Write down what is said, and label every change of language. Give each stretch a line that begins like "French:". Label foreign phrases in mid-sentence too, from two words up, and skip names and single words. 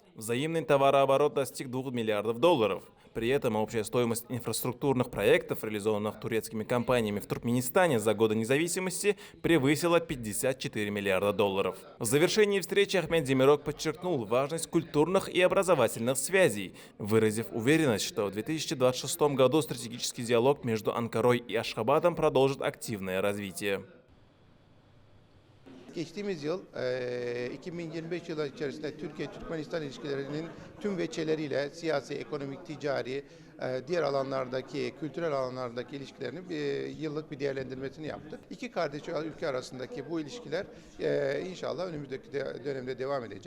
Russian: Взаимный товарооборот достиг 2 миллиардов долларов. При этом общая стоимость инфраструктурных проектов, реализованных турецкими компаниями в Туркменистане за годы независимости, превысила 54 миллиарда долларов. В завершении встречи Ахмед Демирок подчеркнул важность культурных и образовательных связей, выразив уверенность, что в 2026 году стратегический диалог между Анкарой и Ашхабадом продолжит активное развитие.
Turkish: Geçtiğimiz yıl 2025 yılı içerisinde Türkiye-Türkmenistan ilişkilerinin tüm veçeleriyle siyasi, ekonomik, ticari, diğer alanlardaki, kültürel alanlardaki ilişkilerinin yıllık bir değerlendirmesini yaptık. İki kardeş ülke arasındaki bu ilişkiler inşallah önümüzdeki dönemde devam edecek.